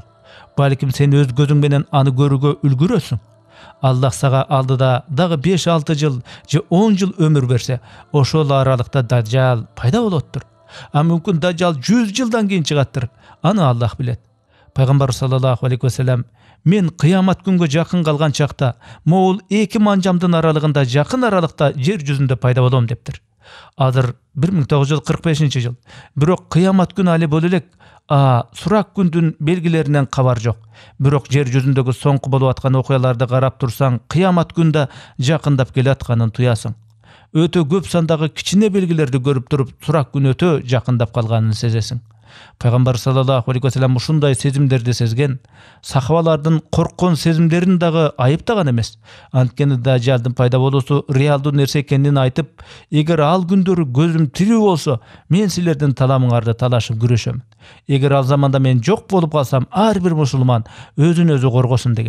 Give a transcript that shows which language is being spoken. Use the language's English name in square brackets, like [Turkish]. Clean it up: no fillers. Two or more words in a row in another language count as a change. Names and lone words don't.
[Kyrgyz] Балким сен өз көзүң менен аны көрүүгө үлгүрөсүң. Аллах сага алдыда дагы 5-6 жыл же 10 жыл өмүр берсе, ошол аралыкта дажал пайда болоттур. А мүмкүн дажал 100 жылдан кийин чыгаттыр. Аны Аллах билет. Пайгамбар [Arabic] صلى الله عليه وسلم: [Kyrgyz] "Мен кыямат күнгө жакын калган чакта, могул 2 манжамдын аралыгында жакын аралыкта жер жүзүндө пайда болом" дептир. Азыр 1945 жыл. Бирок кыямат күнү али боло элек, сурак күндүн белгилеринен кабар жок. Бирок жер жүзүндөгү соңку болуп аткан окуяларды карап турсаң, кыямат күндө жакындап келатканын туясың. Өтө көп сандагы кичине белгилерди көрүп туруп, сурак күн өтө жакындап калганын сезесиң. Пайгамбар [Arabic] صلى الله عليه وسلم [Kyrgyz] ушундай сезимдерди сезген. Сахабалардын корккон сезимдерин дагы айыптаган эмес. Анткени дажалдын пайда болуусу реалдуу нерсе экенин айтып, эгер ал күндөрү көзүм тирүү болсо, мен силердин таламыңарды талашып күрөшөм. Эгер ал заманда мен жок болуп калсам, ар бир мусулман өзүн өзү коргосун деген.